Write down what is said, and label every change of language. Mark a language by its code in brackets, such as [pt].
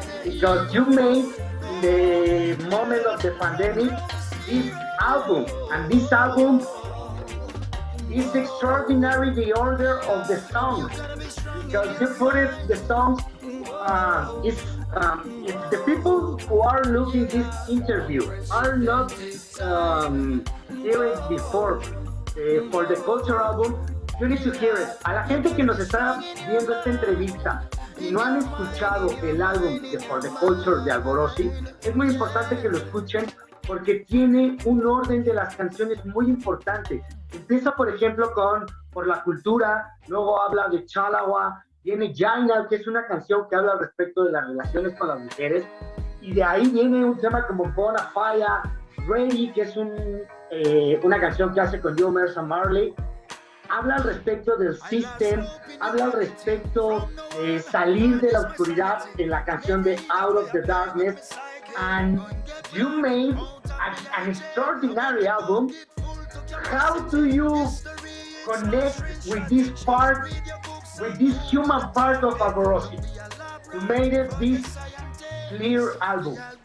[en] Because you made in the moment of the pandemic this album, and this album is extraordinary, the order of the songs, because you put it the songs if the people who are looking this interview are not hearing before for the culture album, you need to hear it. [es] A la gente que nos está viendo esta entrevista y no han escuchado el álbum de For the Culture de Alborosie, es muy importante que lo escuchen porque tiene un orden de las canciones muy importante. Empieza, por ejemplo, con Por la Cultura, luego habla de Chalagua, viene Jaina, que es una canción que habla al respecto de las relaciones con las mujeres, y de ahí viene un tema como Bona Fire, Ready, que es una canción que hace con Joe Mercer Marley. Habla al respecto del system, habla al respecto de salir de la oscuridad en la canción de Out of the Darkness, [en] and you made an extraordinary album. How do you connect with this part, with this human part of Alborosie? You made it this clear album.